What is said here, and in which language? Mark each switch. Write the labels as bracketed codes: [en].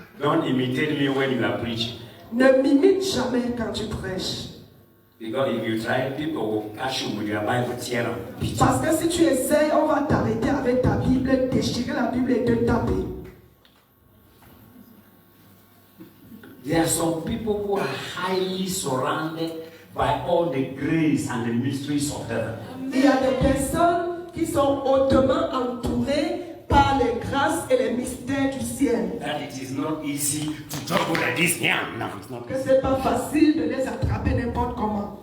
[en] don't imitate me when you are preaching. [fr] ne m'imite jamais quand tu prêches. [en] Because if you try, people will catch you with your Bible, tear them. [fr] Parce que si tu essayes, on va t'arrêter avec ta Bible, déchirer la Bible et te taper. [en] There are some people who are highly surrounded by all the grace and the mysteries of heaven. [fr] Il y a des personnes qui sont hautement entourées par les grâces et les mystères du ciel. [en] That it is not easy to talk like this. Yeah, no, it's not [fr] Que [en] easy. [fr] c'est pas facile de les attraper n'importe comment.